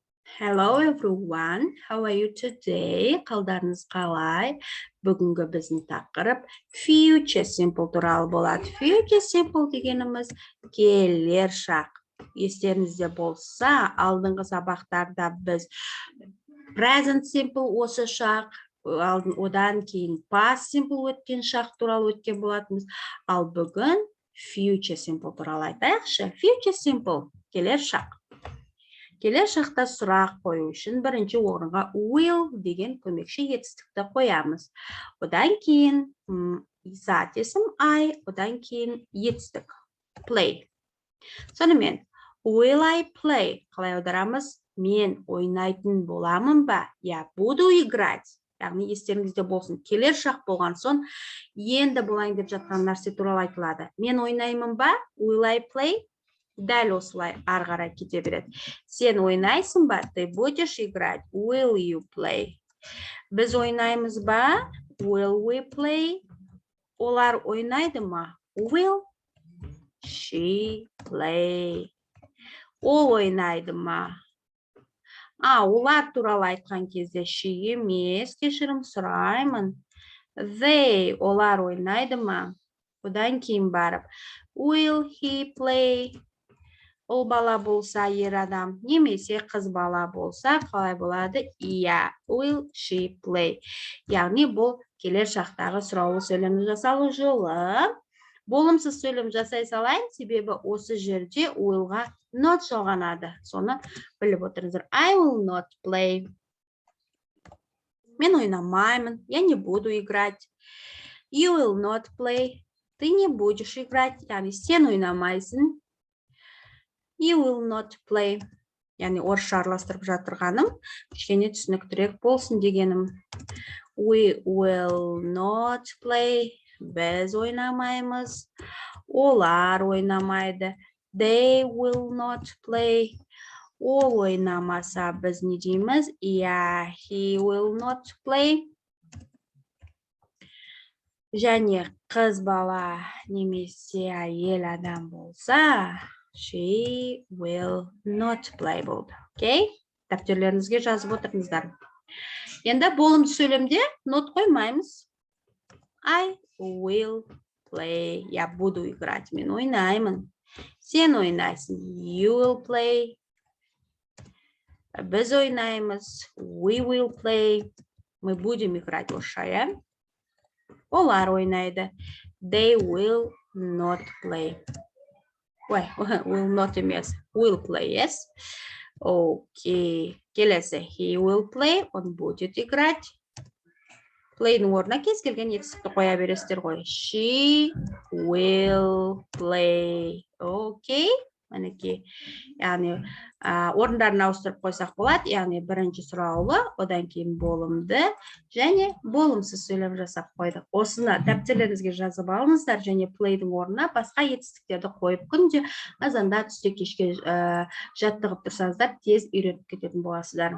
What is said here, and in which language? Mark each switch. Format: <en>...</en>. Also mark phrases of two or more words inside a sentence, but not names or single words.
<en>Hello everyone, how are you today?</en> <kk>Қалдарыңыз қалай? Бүгінгі біздің тақырып</kk> <en>future simple</en> <kk>туралы болады.</kk> <en>Future simple</en> <kk>дегеніміз келер шақ. Естеріңізде болса, алдыңғы сабақтарда біз</kk> <en>present simple</en> <kk>осы шақ, одан кейін</kk> <en>past simple</en> <kk>өткен шақ туралы өткен болатынбыз. Ал бүгін</kk> <en>future simple</en> <kk>туралы айтайықшы.</kk> <en>Future simple</en> <kk>келер шақ. Келер шақта сұрақ қою үшін бірінші орынға will деген көмекші етістікті қоямыз. Одан кейін зат есім I, одан кейін етістік play. Сонымен,</kk> <en>will I play?</en> <kk>Қалай аударамыз? Мен ойнайтын боламын ба?</kk> <ru>Я буду играть.</ru> <kk>Яғни естеріңізде болсын. Келер шақ болған соң, енді болайын деп жатқан нәрсе туралы айтылады. Мен ойнаймын ба?</kk> <en>Will I play?</en> <kk>Дәл осылай ары қарай кете береді. Сен ойнайсың ба?</kk> <ru>Ты будешь играть?</ru> <en>Will you play?</en> <kk>Біз ойнаймыз ба?</kk> <en>Will we play?</en> <kk>Олар ойнайды ма?</kk> <en>Will she play?</en> <kk>Ол ойнайды ма? Олар туралы айтқан кезде she емес, кешірім сұраймын. They, олар ойнайды ма? Одан кейін барып,</kk> <en>will he play?</en> <kk>Ол бала болса ер адам, немесе қыз бала болса, қалай болады?</kk> <en>Yeah, will she play?</en> <kk>Яғни бұл келер шақтағы сұраулы сөйлем жасалу жолы. Болымсыз сөйлем жасай салайын, себебі осы жерде willға not жалғанады. Соны біліп отырыңыздар.</kk> <en>I will not play.</en> <kk>Мен ойнамаймын,</kk> <ru>я не буду играть.</ru> <en>You will not play.</en> <ru>Ты не будешь играть,</ru> <kk>яғни сен ойнамайсың.</kk> <en>You will not play.</en> <kk>Яғни орысша араластырып жатырғаным, кішкене түсініктірек болсын дегенім.</kk> <en>We will not play.</en> <kk>Біз ойнамаймыз. Олар ойнамайды.</kk> <en>They will not play.</en> <kk>Ол ойнамаса біз не дейміз?</kk> <en>Yeah, he will not play.</en> <kk>Және қыз бала немесе әйел адам болса,</kk> <en>she will not play</en> <kk>болды. Окей? Дәптерлеріңізге жазып отырыңыздар. Енді болымды сөйлемде not қоймаймыз.</kk> <en>I will play.</en> <ru>Я буду играть.</ru> <kk>Мен ойнаймын. Сен ойнайсың.</kk> <en>You will play.</en> <kk>Біз ойнаймыз.</kk> <en>We will play.</en> <ru>Мы будем играть</ru> <kk>орысша, иә? Олар ойнайды.</kk> <en>They will not play. Will not емес. Will play, yes?</en> <kk>Окей. Келесі.</kk> <en>He will play.</en> <ru>Он будет играть.</ru> <kk>Play'дің орнына кез келген етістікті қоя бересіздер ғой.</kk> <en>She will play.</en> <kk>Окей. Мінекей. Яғни орындарын ауыстырып қойсақ болады. Яғни бірінші сұраулы, одан кейін болымды және болымсыз сөйлем жасап қойдық. Осыны дәптерлеріңізге жазып алыңыздар және play'дің орнына басқа етістіктерді қойып күнде азанда түсте кешке жаттығып тұрсаңыздар тез үйреніп кететін боласыздар.</kk>